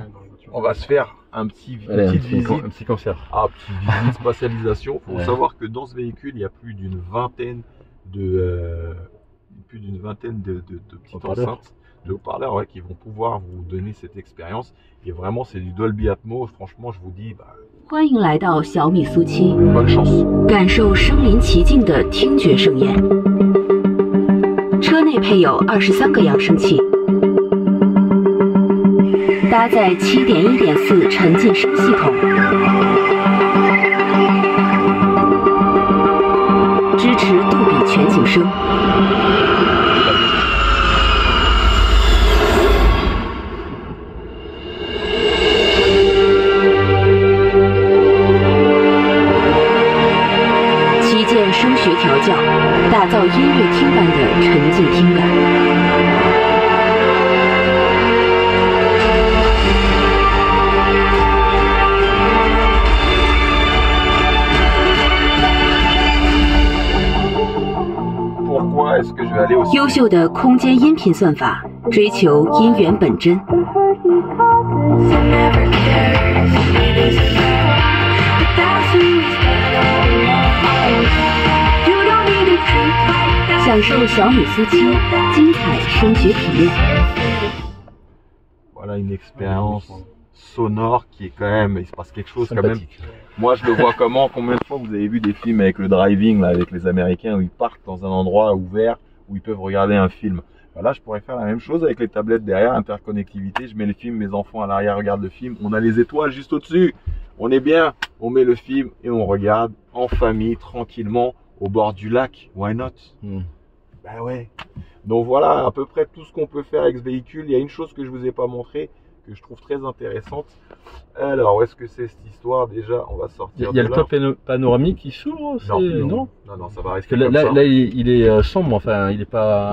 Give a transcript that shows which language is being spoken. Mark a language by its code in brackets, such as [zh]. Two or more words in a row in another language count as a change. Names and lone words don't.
[fr] On va se faire une petite visite. Un petit concert. Ah, petite visite spatialisation. Il faut savoir que dans ce véhicule, il y a plus d'une vingtaine de petites enceintes, de haut-parleurs, ouais, qui vont pouvoir vous donner cette expérience. Et vraiment, c'est du Dolby Atmos. Franchement, je vous dis, [zh] 欢迎来到小米苏七， [fr] bonne chance. [zh] 感受身临其境的听觉盛宴。车内配有23个扬声器，搭载7.1.4沉浸声系统，支持杜比全景声。旗舰声学调教，打造音乐厅般的沉浸听感。 [fr] Pourquoi est-ce que je vais aller aussi [zh] 优秀的空间音频算法，追求音源本真。享受小米苏七精彩声学体验。 [fr] Voilà une expérience sonore qui est quand même, il se passe quelque chose quand même. Sympathique. Moi je le vois comment, combien de fois vous avez vu des films avec le driving là, avec les Américains où ils partent dans un endroit ouvert où ils peuvent regarder un film. Voilà, je pourrais faire la même chose avec les tablettes derrière, interconnectivité, je mets le film, mes enfants à l'arrière regardent le film, on a les étoiles juste au-dessus. On est bien, on met le film et on regarde en famille, tranquillement, au bord du lac, [en] why not? [fr] Ben ouais. Donc voilà à peu près tout ce qu'on peut faire avec ce véhicule. Il y a une chose que je vous ai pas montré, que je trouve très intéressante. Alors, où est-ce que c'est cette histoire déjà? On va sortir. Il y a le top panoramique qui s'ouvre? Non, ça va Parce rester que comme là, ça. là, il est sombre, enfin, il est pas.